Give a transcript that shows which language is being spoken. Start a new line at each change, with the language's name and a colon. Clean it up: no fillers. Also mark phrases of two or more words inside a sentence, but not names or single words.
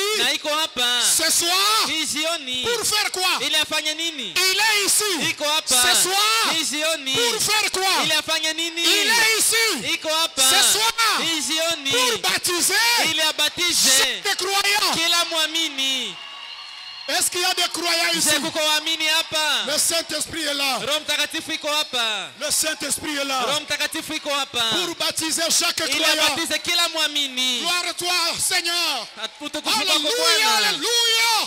Swahili: Na iko hapa.
French: Ce soir.
Swahili: Hii jioni.
French: Pour faire quoi?
Swahili: Ili afanye nini?
French: Il est ici.
Swahili: Iko hapa.
French: Ce soir.
Swahili: Hii jioni.
French: Pour faire quoi?
Swahili: Ili afanye nini?
French: Il est ici.
Swahili: Iko hapa.
French: Ce soir.
Swahili: Hii jioni.
French: Pour baptiser.
Swahili: Ili abatize.
French: Chaque croyant.
Swahili: Kila muamini.
French: Est-ce qu'il y a des croyants ici? Le Saint-Esprit est là. Le Saint-Esprit est là. Pour baptiser chaque croyant. Gloire à toi, Seigneur. Alléluia, alléluia.